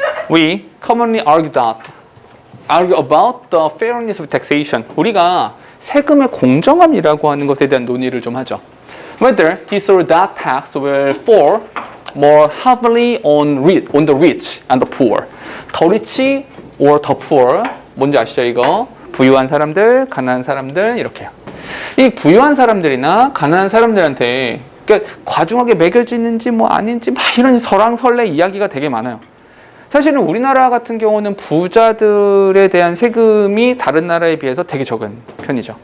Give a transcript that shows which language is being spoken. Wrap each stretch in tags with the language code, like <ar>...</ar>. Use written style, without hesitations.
<en>We commonly argue about the fairness of taxation.</en> <ko>우리가 세금의 공정함이라고 하는 것에 대한 논의를 좀 하죠.</ko> <en>Whether this or that tax will fall more heavily on the rich and the poor. The rich or the poor.</en> <ko>뭔지 아시죠, 이거? 부유한 사람들, 가난한 사람들 이렇게요. 이 부유한 사람들이나 가난한 사람들한테 그러니까 과중하게 매겨지는지 뭐 아닌지 막 이런 설왕설래 이야기가 되게 많아요. 사실은 우리나라 같은 경우는 부자들에 대한 세금이 다른 나라에 비해서 되게 적은 편이죠.</ko>